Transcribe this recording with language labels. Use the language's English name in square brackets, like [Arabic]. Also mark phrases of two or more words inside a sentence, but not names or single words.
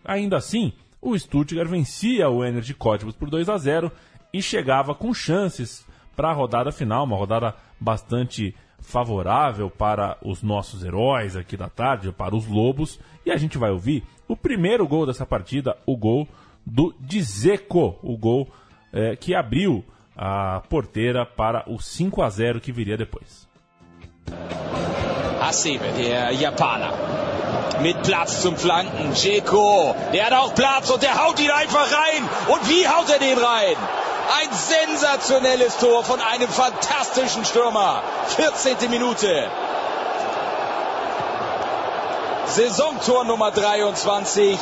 [Portuguese] Ainda assim, o Stuttgart vencia o Energy Cottbus por 2-0 e chegava com chances para a rodada final, uma rodada bastante favorável para os nossos heróis aqui da tarde, para os Lobos. E a gente vai ouvir o primeiro gol dessa partida, o gol do Dzeko, o gol que abriu a porteira para o 5-0 que viria depois. [German] Hasebe, der Japaner, mit Platz zum Flanken. Dzeko, der hat auch Platz und der haut ihn einfach rein. Und wie haut er den rein? Ein sensationelles Tor von einem fantastischen Stürmer. 14. Minute. Saisontor Nummer 23.